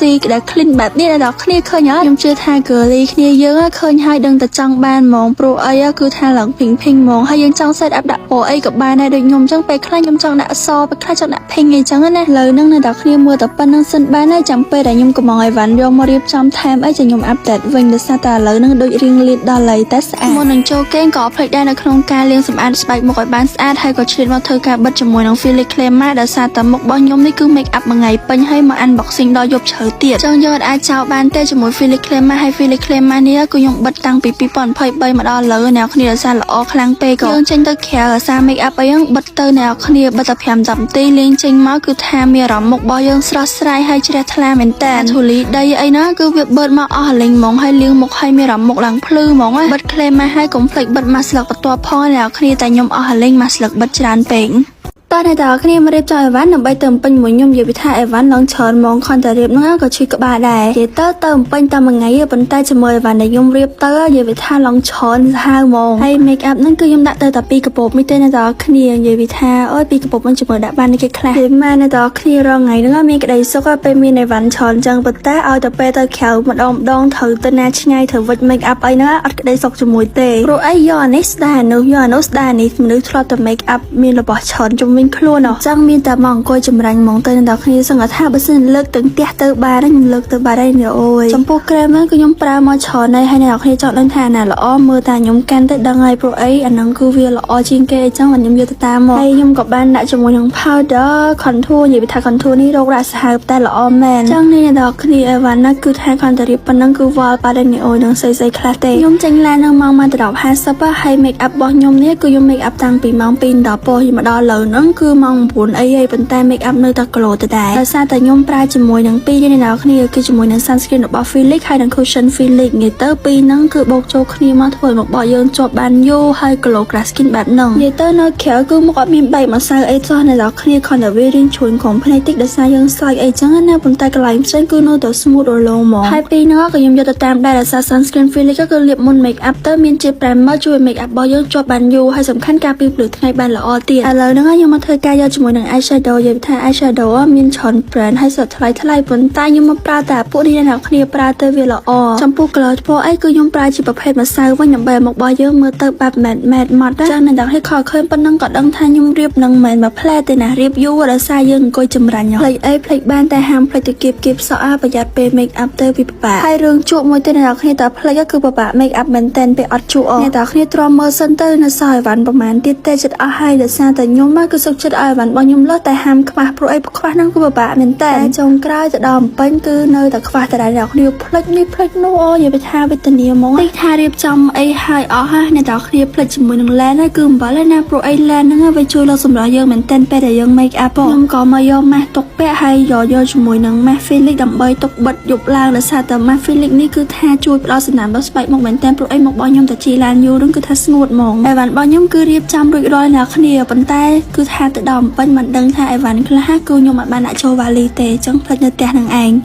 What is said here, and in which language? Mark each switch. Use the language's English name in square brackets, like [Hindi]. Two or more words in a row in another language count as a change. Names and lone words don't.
[Khmer] ដែល clean បែបនេះអ្នកគ្នាឃើញអត់ខ្ញុំជឿថា girly គ្នាយើងឃើញហើយដឹងតែចង់បានហ្មងព្រោះអីគឺថាឡើង pink ហ្មងហើយយើងចង់ [English] set up [Khmer] ដាក់ពណ៌អីក៏បានដែរដូចខ្ញុំចឹងពេលខ្លះខ្ញុំចង់ដាក់អក្សរពេលខ្លះចង់ដាក់ pink អីចឹងណាលើនឹង អ្នកគ្នាមើលតែប៉ុណ្្នឹងសិនបានហើយចាំពេលដែលខ្ញុំកំងឲ្យវ៉ាន់យកមករៀបចំថែមអីចាំខ្ញុំ update វិញដោយសារតែឥឡូវនឹងដូចរៀងលៀតដល់ហើយតែស្អាតមុននឹងចូលគេងក៏ផ្លេ ចដែរនៅក្នុងការលាងសម្អាតស្បែកមុខឲ្យបានស្អាតហើយក៏ឆ្លៀតមកធ្វើការបិទជាមួយនឹង Felix Crema ដោយសារតែមុខរបស់ខ្ញុំនេះគឺ [English] make up [Khmer] មួយថ្ងៃពេញ ហើយមក unboxing ដល់យប់ជ្រៅទៀតចឹងយើងអាចចោលបានទេជាមួយ Felix Crema ហើយ Felix Crema នេះគឺខ្ញុំបិទតាំងពី2023មកដល់ឥឡូវអ្នកគ្នាដោយសារល្អខ្លាំងពេកក៏យើងចេញទៅក្រៅដោយសារ [English] make up [Khmer] អីហ្នឹងបិទទៅអ្នកគ្នាបិទតែ5-10នាទីលេងចេញមកគឺថាមានអារម្មណ៍មុខរបស់យើងស្រស់ស្រាយហើយជ្រះថ្លាមែនតើធូលីដីអីណាគឺវាបឺតមកអស់លេងហ្មងហើយលាងមុខហើយមានអារម្មណ៍មុខឡើងភ្លឺហ្មងបិទ Crema ហើយកុំភ្លេច បិទ mask ស្លឹកបន្ទាប់ផងអ្នកគ្នាតែខ្ញុំអស់លេង mask ស្លឹកបិទច្រើនពេកតើអ្នកគ្នាមករៀបចំអីវ៉ាន់ដើម្បីទៅពេញមួយខ្ញុំនិយាយពីថាអីវ៉ាន់ឡើងច្រើនហ្មងខនតែរៀបហ្នឹងក៏ឈឺ ក្បាលដែរនិយាយទៅពេញតែមួយថ្ងៃប៉ុន្តែជាមួយអីវ៉ាន់ដែលខ្ញុំរៀបទៅនិយាយពីថាឡើងច្រើនសាហាវហ្មងហើយ [English] make up [Khmer] ហ្នឹងគឺខ្ញុំដាក់ទៅតែ2កាពប់មិនទេអ្នកគ្នានិយាយពីថាអូយ2កាពប់ហ្នឹងជាមួយដាក់បានគេខ្លះនិយាយមកអ្នកគ្នារងថ្ងៃហ្នឹងមានក្តីសុខពេលមានអីវ៉ាន់ច្រើនចឹងប៉ុន្តែឲ្យតែពេលទៅក្រៅម្ដងត្រូវទៅណាឆ្ងាយត្រូវវិច [English] make up [Khmer] អីហ្នឹងអត់ក្តីសុខជាមួយទេព្រោះអីយកអានេះស្ដារនោះយកអានោះស្ដារនេះមនុស្សធ្លាប់តែ [English] make up [Khmer] មានរបស់ច្រើនជុំវិញខ្លួនចឹងមានតែមកអង្គុយចម្រាញ់ហ្មងទៅអ្នកគ្នាសឹងថាបើ សិនលើកទាំងផ្ទះទៅបានខ្ញុំលើកទៅបានហើយនេះអូយចំពោះក្រែមហ្នឹងគឺខ្ញុំប្រើមកច្រើនហើយអ្នកគ្នាចង់ដឹងថាណាល្អមើ លតែខ្ញុំកាន់ទៅដឹងហើយព្រោះអីអាហ្នឹងគឺវាល្អជាងគេអញ្ចឹងខ្ញុំយកទៅតាមមកហើយខ្ញុំក៏បានដាក់ជាមួយនឹង [English] powder contour [Khmer] និយាយថា contour នេះរករកសាហាវតែល្អមែនចឹងនេះអ្នកគ្នាអីវ៉ាន់ណាគឺថាគាត់ទៅរៀបប៉ុណ្ណឹងគឺវល់បាត់ហើយនេះអូយនឹងស្អីខ្លះទេខ្ញុំចេញឡាននៅម៉ោង10:50ហើយ [English] make up [Khmer] របស់ខ្ញុំនេះគឺខ្ញុំ [English] make up [Khmer] តាំងពីម៉ោង2ដល់ពោះមកដល់លើហ្នឹងគឺម៉ោង9អីហើយប៉ុន្តែ [English] make up [Khmer] នៅតែក្លោទៅដែរដោយសារតែខ្ញុំប្រើ ជាមួយនឹង2នេះអ្នកគ្នាគឺជាមួយនឹង sunscreen របស់ Felix ហើយនឹង cushion Felix និយាយទៅពីរហ្នឹងគឺបូកចូលគ្នាមកធ្វើមកបោះយើងជាប់បានយូរហើយ [English] glow glass skin [Khmer] បែបហ្នឹងនិយាយទៅនៅក្រៅគឺមកអត់មានបែកមកសៅអីសោះអ្នកគ្នាគ្រាន់តែវារៀងជ្រួញក្រុមភ្នែកតិចដោយសារយើងស្រោចអីចឹងណាប៉ុន្តែកន្លែងផ្សេងគឺនៅតែ smooth រលោងហ្មងហើយពីរហ្នឹងក៏ខ្ញុំយកទៅតាមដែរដោយសារ sunscreen Felix គឺលាបមុន [English] make up [Khmer] ទៅមានជា primer ជួយ [English] make up [Khmer] របស់យើងជាប់បានយូរហើយសំខាន់ការពារភ្លឺថ្ងៃបានល្អទៀតឥឡូវហ្នឹងខ្ញុំមកធ្វើការយកជាមួយនឹង eyeshadow និយាយថា eyeshadow មានច្រើន brand ហើយសុទ្ធថ្លៃប៉ុន្តែខ្ញុំមកប្រើតែពួកនេះអ្នកគ្នាប្រើទៅវាល្អចំពោះ color ពណ៌អីគឺខ្ញុំប្រើជាប្រភេទម្សៅវិញដើម្បីមុខរបស់យើងមើលទៅបែប matte ម៉ត់ ចឹងអ្នកគ្នាខលឃើញប៉ុណ្ណឹងក៏ដឹងថាខ្ញុំរៀបនឹងមិនមែនមួយផ្លែទេណារៀបយូរដោយសារយើងអង្គុយចម្រាញ់ផ្លេចអីផ្លេចបានតែហាមផ្លេចទៅគៀបសក់ប្រយ័ត្នពេល [English] make up [Khmer] ទៅវាពិបាកហើយរឿងជក់មួយទេអ្នកគ្នាតែផ្លេចគឺ ពិបាក [English] make up [Khmer] មែនតែនពេលអត់ជក់អ្នកគ្នាទ្រាំមើលសិនទៅនៅសល់អីវ៉ាន់ប្រហែលទៀតទេចិត្តអស់ហើយដោយសារតែខ្ញុំគឺសុខចិត្តឲ្យអីវ៉ាន់របស់ខ្ញុំលើសតែហាមខ្វះព្រោះអីខ្វះ ហ្នឹងគឺពិបាកមែនតែចុងក្រោយទៅដល់បំពេញគឺនៅតែខ្វះតែដែរអ្នកគ្នាផ្លេចនេះផ្លេចនោះអូនិយាយថាវេទនាហ្ម ងទីថារៀបចំអីហើយអស់ហើយអ្នកទាំងគ្នាផ្លេចជាមួយនឹង lens ហើយគឺអំបិលណាព្រោះអី lens ហ្នឹងវាជួយលើសម្រាប់យើងមែនតែនពេលដែលយើង [English] make up [Khmer] ខ្ញុំក៏មកយក mask ទុកពាក់ហើយយកជាមួយនឹង mask Felix ដើម្បីទុកបិទយប់ឡើងដោយសារតែ mask Felix នេះគឺថាជួយផ្ដល់សំណើមដល់ស្បែកមុខមែនតែនព្រោះអីមុខរបស់ខ្ញុំតែជីឡានយូរហ្នឹងគឺថាស្ងួតហ្មងអីវ៉ាន់របស់ខ្ញុំគឺរៀបចំរួចរាល់អ្នកគ្នាប៉ុន្តែគឺថាទៅដល់បំពេញមិនដឹងថាអីវ៉ាន់ខ្លះគឺខ្ញុំអត់បានដាក់ចូលវ៉ាលីទេអញ្ចឹងផ្លេចនៅផ្ទះនឹងឯង